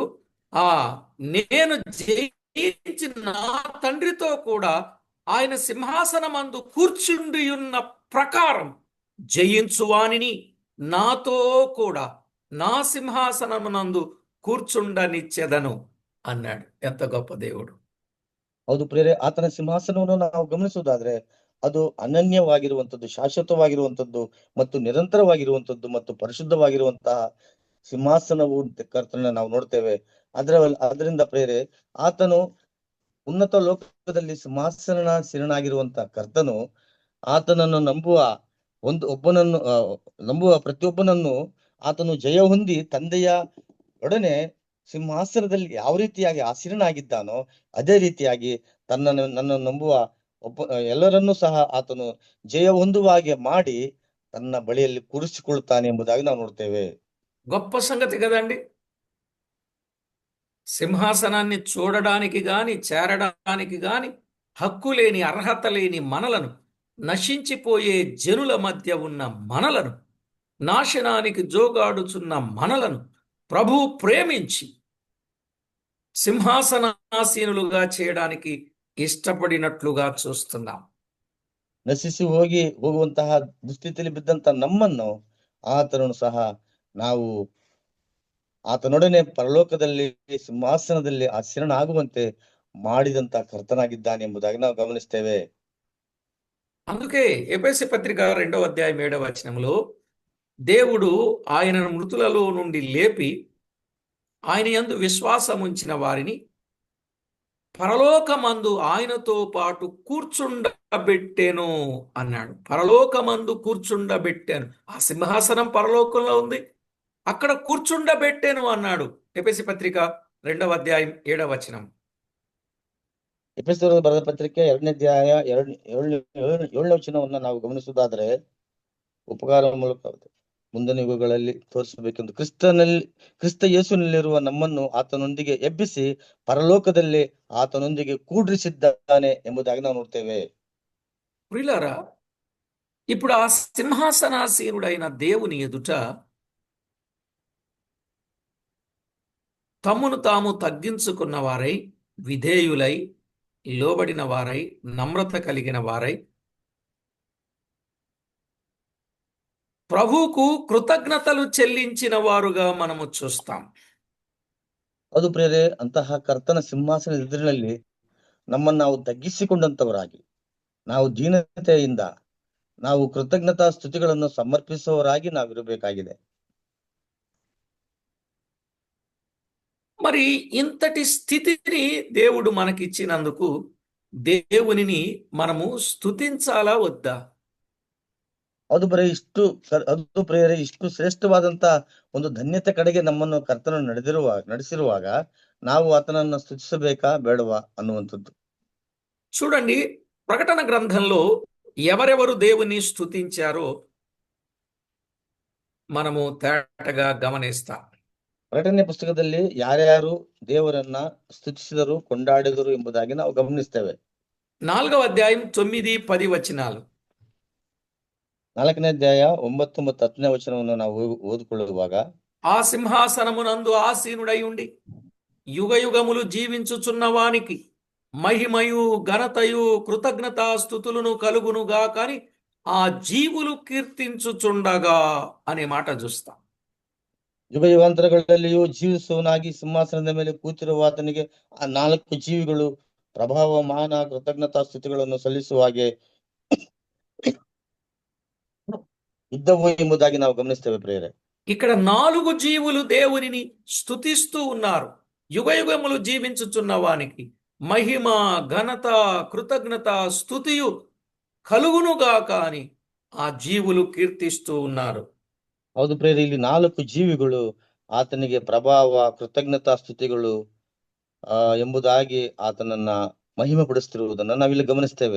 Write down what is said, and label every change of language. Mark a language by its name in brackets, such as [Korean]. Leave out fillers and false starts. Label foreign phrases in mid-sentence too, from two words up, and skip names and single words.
[Telugu] ఆ నేను జయించి నా తండ్రితో కూడా ఆయన సింహాసనమందు కూర్చుండి ఉన్న ప్రకారం జయించువానిని నాతో కూడా నా సింహాసనమునందు కూర్చుండనిచ్చెదను అన్నాడు. ఎంత గొప్ప దేవుడు! [Kannada] ಹೌದು ಪ್ರಿಯರೇ, ಆತನ ಸಿಂಹಾಸನವನ್ನು ನಾವು ಗಮನಿಸುವುದಾದ್ರೆ ಅದು ಅನನ್ಯವಾಗಿರುವಂತದ್ದು, ಶಾಶ್ವತವಾಗಿರುವಂತದ್ದು ಮತ್ತು ನಿರಂತರವಾಗಿರುವಂತದ್ದು ಮತ್ತು ಪರಿಶುದ್ಧವಾಗಿರುವಂತಹ ಸಿಂಹಾಸನವು ಕರ್ತನ ನಾವು ನೋಡ್ತೇವೆ. ಅದರಿಂದ ಪ್ರಿಯರೇ, ಆತನು ಉನ್ನತ ಲೋಕದಲ್ಲಿ ಸಿಂಹಾಸನಾಗಿರುವಂತಹ ಕರ್ತನು ಆತನನ್ನು ನಂಬುವ ಪ್ರತಿಯೊಬ್ಬನನ್ನು ಆತನು ಜಯ ಹೊಂದಿ ತಂದೆಯ ಒಡನೆ ಸಿಂಹಾಸನದಲ್ಲಿ ಯಾವ ರೀತಿಯಾಗಿ ಆಸೀನನಾಗಿದ್ದಾನೋ ಅದೇ ರೀತಿಯಾಗಿ ನನ್ನನ್ನು ನಂಬುವ ಎಲ್ಲರನ್ನೂ ಸಹ ಆತನು ಜಯ ಹೊಂದುವ ಹಾಗೆ ಮಾಡಿ ತನ್ನ ಬಳಿಯಲ್ಲಿ ಕೂರಿಸಿಕೊಳ್ಳುತ್ತಾನೆ ಎಂಬುದಾಗಿ ನಾವು ನೋಡ್ತೇವೆ. [Telugu] గొప్ప సంగతి కదండి. సింహాసనాన్ని చూడడానికి గాని చేరడానికి గాని హక్కు లేని, అర్హత లేని మనలను, నశించిపోయే జనుల మధ్య ఉన్న మనలను, నాశనానికి జోగాడుచున్న మనలను ప్రభు ప్రేమించి సింహాసనాసీనులుగా చేయడానికి ఇష్టపడినట్లుగా చూస్తున్నాం. [Kannada] ನಶಿಸಿ ಹೋಗುವಂತಹ ದುಸ್ಥಿತಿಯಲ್ಲಿ ಬಿದ್ದಂತ ನಮ್ಮನ್ನು ಆತನನ್ನು ಸಹ ನಾವು ಆತನೊಡನೆ ಪರಲೋಕದಲ್ಲಿ ಸಿಂಹಾಸನದಲ್ಲಿ ಆಸೀನನಾಗುವಂತೆ ಮಾಡಿದಂತ ಕರ್ತನಾಗಿದ್ದಾನೆ ಎಂಬುದಾಗಿ ನಾವು ಗಮನಿಸ್ತೇವೆ. [Telugu] అందుకే ఎఫెసీ పత్రిక 2వ అధ్యాయం 7వ వచనంలో దేవుడు ఆయనను మృతులలో నుండి లేపి ఆయన యందు విశ్వాసం ఉంచిన వారిని పరలోకమందు ఆయనతో పాటు కూర్చుండబెట్టెను అన్నాడు. పరలోకమందు కూర్చుండబెట్టాను. ఆ సింహాసనం పరలోకంలో ఉంది, అక్కడ కూర్చుండబెట్టెను అన్నాడు. ఎఫెసీ పత్రిక 2వ అధ్యాయం 7వ వచనం. [Kannada] ಎಫೆಸದವರಿಗೆ ಬರೆದ ಪತ್ರಿಕೆ 2ನೇ ಅಧ್ಯಾಯ 7ನೇ ವಚನವನ್ನು ನಾವು ಗಮನಿಸುವುದಾದ್ರೆ, ಉಪಕಾರ ಮೂಲಕ ಮುಂದಿನ ಯುಗಗಳಲ್ಲಿ ತೋರಿಸಬೇಕೆಂದು ಕ್ರಿಸ್ತ ಯೇಸುವಿನಲ್ಲಿರುವ ನಮ್ಮನ್ನು ಆತನೊಂದಿಗೆ ಎಬ್ಬಿಸಿ ಪರಲೋಕದಲ್ಲಿ ಆತನೊಂದಿಗೆ ಕೂಡ್ರಿಸಿದ್ದಾನೆ ಎಂಬುದಾಗಿ ನಾವು ನೋಡ್ತೇವೆ. [Telugu] ప్రియులారా, ఇప్పుడు ఆ సింహాసనాసీనుడైన దేవుని ఎదుట తమ్మును తాము తగ్గించుకున్న వారై, విధేయులై, లోబడిన వారై, నమ్రత కలిగిన వారై ప్రభువుకు కృతజ్ఞతలు చెల్లించిన వారుగా మనము చూస్తాం. [Kannada] ಅದು ಪ್ರಿಯರೇ, ಅಂತಹ ಕರ್ತನ ಸಿಂಹಾಸನದ ಎದುರಿನಲ್ಲಿ ನಮ್ಮನ್ನು ನಾವು ತಗ್ಗಿಸಿಕೊಂಡಂತವರಾಗಿ, ನಾವು ದೀನತೆಯಿಂದ ನಾವು ಕೃತಜ್ಞತಾ ಸ್ತುತಿಗಳನ್ನು ಸಮರ್ಪಿಸುವವರಾಗಿ ನಾವಿರಬೇಕಾಗಿದೆ. [Telugu] మరి ఇంతటి స్థితిని దేవుడు మనకిచ్చినందుకు దేవునిని మనము స్తుతించాలా వద్దా? [Kannada] ಅದು ಪ್ರಿಯರೇ, ಇಷ್ಟು ಶ್ರೇಷ್ಠವಾದಂತ ಒಂದು ಧನ್ಯತೆ ಕಡೆಗೆ ನಮ್ಮನ್ನು ಕರ್ತನ ನಡೆಸಿರುವಾಗ ನಾವು ಆತನನ್ನು ಸ್ತುತಿಸಬೇಕಾ ಬೇಡವಾ ಅನ್ನುವಂಥದ್ದು. [Telugu] చూడండి, ప్రకటన గ్రంథంలో ఎవరెవరు దేవుని స్తుతించారో మనము తేటగా గమనిస్తాం. [Kannada] ಪ್ರಕಟಣೆ ಪುಸ್ತಕದಲ್ಲಿ ಯಾರ್ಯಾರು ದೇವರನ್ನ ಸ್ತುತಿಸಿದರು, ಕೊಂಡಾಡಿದರು ಎಂಬುದಾಗಿ ನಾವು ಗಮನಿಸ್ತೇವೆ. [Telugu] 4వ అధ్యాయం 9, 10 వచనాలు. [Kannada] 4ನೇ ಅಧ್ಯಾಯ 9 ಮತ್ತು 10ನೇ ವಚನವನ್ನು ನಾವು ಓದಿಕೊಳ್ಳುವಾಗ, [Telugu] ఆ సింహాసనమునందు ఆసీనుడై ఉండి యుగయుగములు జీవించుచున్న వానికి మహిమయు ఘనతయు కృతజ్ఞతాస్తుతులను కలుగునుగా కానీ ఆ జీవులు కీర్తించుచుండగా అనే మాట చూస్తాం. [Kannada] ಯುಗ ಯುಗಾಂತರಗಳಲ್ಲಿಯೂ ಜೀವಿಸುವನಾಗಿ ಸಿಂಹಾಸನದ ಮೇಲೆ ಕೂತಿರುವ ಆತನಿಗೆ ಆ 4 ಜೀವಿಗಳು ಪ್ರಭಾವ, ಮಾನ, ಕೃತಜ್ಞತಾ ಸ್ತುತಿಗಳನ್ನು ಸಲ್ಲಿಸುವ ಹಾಗೆ ಇದ್ದವು ಎಂಬುದಾಗಿ ನಾವು ಗಮನಿಸ್ತೇವೆ ಪ್ರಿಯರೇ. [Telugu] ఇక్కడ 4 జీవులు దేవునిని స్తుతిస్తూ ఉన్నారు. యుగయుగములు జీవించుచున్న వానికి మహిమ, ఘనత, కృతజ్ఞత, స్తుతియు కలుగునుగా కాని ఆ జీవులు కీర్తిస్తూ ఉన్నారు. [Kannada] ಹೌದು ಪ್ರಿಯರೇ, ಇಲ್ಲಿ 4 ಜೀವಿಗಳು ಆತನಿಗೆ ಪ್ರಭಾವ, ಕೃತಜ್ಞತಾ ಸ್ತುತಿಗಳು ಎಂಬುದಾಗಿ ಆತನನ್ನ ಮಹಿಮೆ ಪಡಿಸುತ್ತಿರುವುದನ್ನು ನಾವಿಲ್ಲಿ ಗಮನಿಸ್ತೇವೆ.